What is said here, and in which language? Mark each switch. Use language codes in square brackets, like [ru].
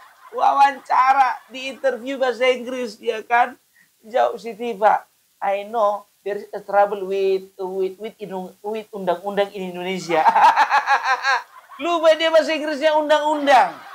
[id] Wawancara di interview bahasa Inggris, ya kan? Jauh si Tiva. [en] I know there is a trouble with [id] undang-undang [en] in Indonesia. [id] Lupa dia bahasa Inggrisnya undang-undang.